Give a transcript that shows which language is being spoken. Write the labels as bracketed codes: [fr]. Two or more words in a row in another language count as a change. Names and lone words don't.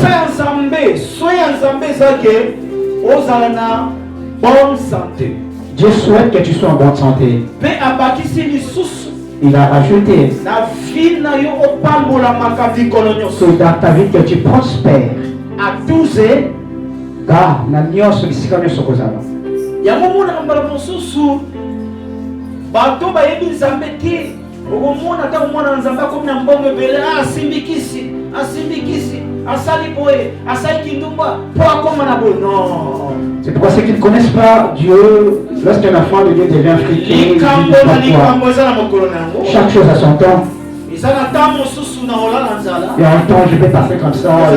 [fr] Bonne santé. Dieu souhaite que tu sois en bonne santé. Il a rajouté que dans ta vie que tu prospères. À 12 ans, [ln] car na nyonso bisika nyonso kozala. Yango mona mbala mosusu bato bayebi nzambe te. Okomona ta komona nzambe akomi na mbongo ebele asimbikisi. [fr] C'est pourquoi ceux qui ne connaissent pas Dieu, lorsqu'un enfant de Dieu devient friqué, il dit chaque chose a son temps. Il y a un temps je vais passer comme ça.